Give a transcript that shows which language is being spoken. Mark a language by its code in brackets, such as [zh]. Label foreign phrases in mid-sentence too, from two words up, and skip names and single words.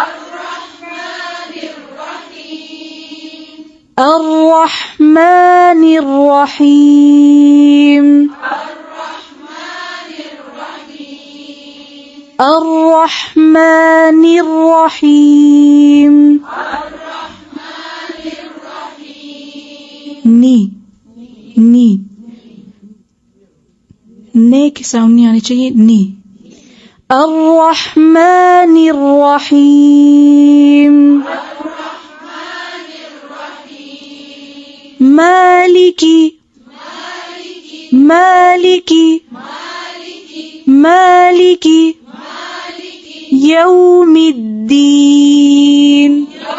[ar] الرحمن الرحيم. الرحمن الرحيم. [hi] नी ने की साउंड नहीं आनी चाहिए. नी. [ar] الرحمن الرحيم. مالكي مالكي مالكي يوم الدين.